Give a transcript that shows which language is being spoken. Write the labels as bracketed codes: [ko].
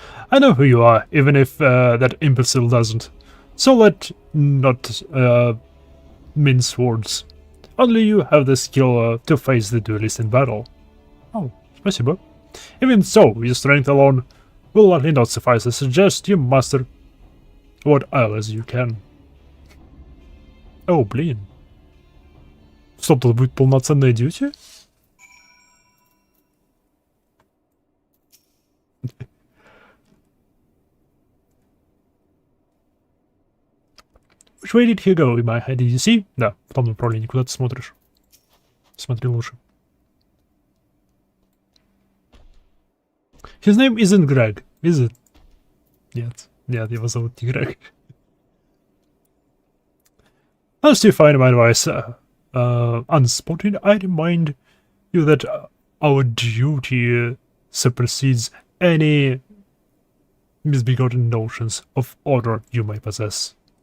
[en] I know who you are, even if that imbecile doesn't. So let not mince words. Only you have the skill to face the duelist in battle. [ru] Oh, спасибо. [en] Even so, your strength alone will likely not suffice. I suggest you master what else you can. [ru] О, блин. Что, тут будет полноценная дьюти? [en] Which way did he go in my head? Did you see? [ru] Да, в том направлении. Куда ты смотришь? Смотри лучше. [en] His name isn't Greg, is it? [ru] Нет, нет, его зовут не Грег. [en] As you find my advice unspotted, I remind you that our duty supersedes any misbegotten notions of order you may possess.